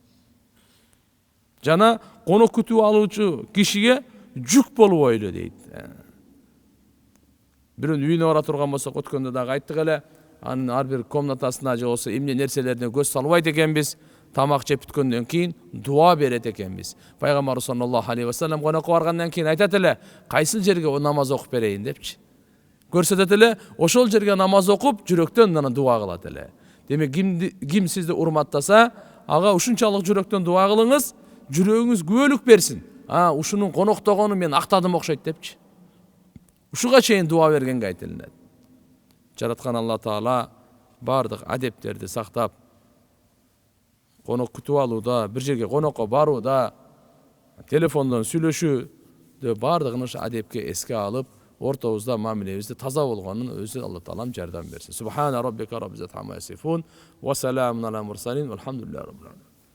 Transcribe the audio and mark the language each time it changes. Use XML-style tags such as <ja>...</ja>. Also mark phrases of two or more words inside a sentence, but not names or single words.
<ky>Жана конок күтүп алуучу кишиге жүк болбойлу дейт. Бирөөнүн үйүнө бара турган болсок, өткөндө дагы айттык эле, анын ар бир комнатасына же болсо эмне нерселерине көз салбайт экенбиз. Тамак жеп бүткөндөн кийин дуа берет экенбиз. Пайгамбарыбыз</ky> <ar>صلى الله عليه وسلم</ar> <ky>конокко баргандан кийин айтат эле, кайсыл жерге намаз окуп берейин депчи. Көрсөтөт эле, ошол жерге намаз окуп, жүрөктөн анан дуа кылат эле. Демек, ким сизди урматтаса, ага ушунчалык жүрөктөн дуа кылыңыз, жүрөгүңүз күбөлүк берсин. Ушунун коноктогону мен актадым окшойт депчи. Ушуга чейин дуа бергенге айтылат. Жараткан Алла Таала бардык адептерди сактап, конок күтүп алууда, бир жерге конокко барууда, телефондон сүйлөшүүдө бардыгын ошо адепке эске алып, ортобузда мамилебизде таза болгонун өзү Алла Таалам жардам берсин.</ky> <ar>سبحان ربك رب العزة عما يصفون وسلام على المرسلين والحمد لله رب العالمين.</ar>